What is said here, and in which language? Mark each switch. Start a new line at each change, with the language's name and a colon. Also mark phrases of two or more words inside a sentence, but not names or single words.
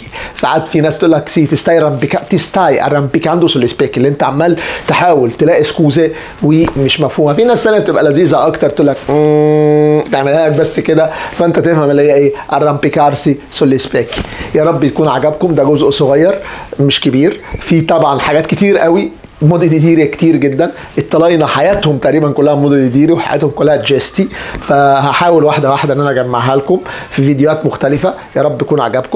Arabic: ساعات في ناس تقول لك
Italian: si stai arrampicando sugli specchi,
Arabic: اللي انت عمال تحاول تلاقي سكوزه ومش مفهومه. في ناس ثانيه بتبقى لذيذه اكتر، تقول لك تعملها لك بس كده فانت تفهم اللي هي ايه
Italian: arrampicarsi sugli specchi.
Arabic: يا رب يكون عجبكم، ده جزء صغير مش كبير، في طبعا حاجات كتير قوي موديليتيري كتير جدا. الطلاينه حياتهم تقريبا كلها موديليتيري وحياتهم كلها جيستي، فهحاول واحده واحده ان انا اجمعها لكم في فيديوهات مختلفه. يا رب يكون عجبكم.